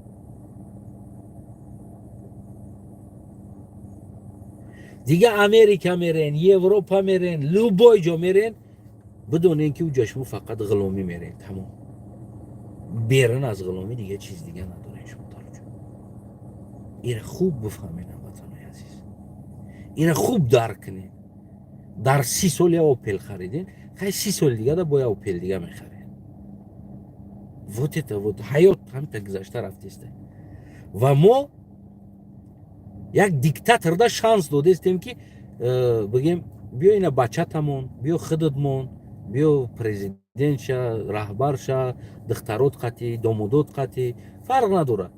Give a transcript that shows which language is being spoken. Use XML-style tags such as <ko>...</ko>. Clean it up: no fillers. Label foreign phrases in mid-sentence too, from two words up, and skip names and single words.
<tg>Дига Америка мерен, Европа мерен, любой ҷо мерен, бидонем ки уҷа шумо фақат ғуломӣ мерен. Тамом. Берун аз ғуломӣ дига чиз дига надорем шумо талоҷон. Ира хуб бифаҳмед ҳамватанои азиз. Ира хуб дарк кунед. Дар 30 сол я Opel хариден, хай 30 соли дига да бо я Opel дига мехаред.</tg> <ru>Вот это вот</ru> <tg>ҳаёт ҳамта гузашта рафтеста. Ва мо як диктаторда шанс додестем ки бигем биё ина бачатамон, биё худудмон, биё президентша, раҳбарша, духтарот қатӣ, домодот қатӣ, фарқ надорад.</tg>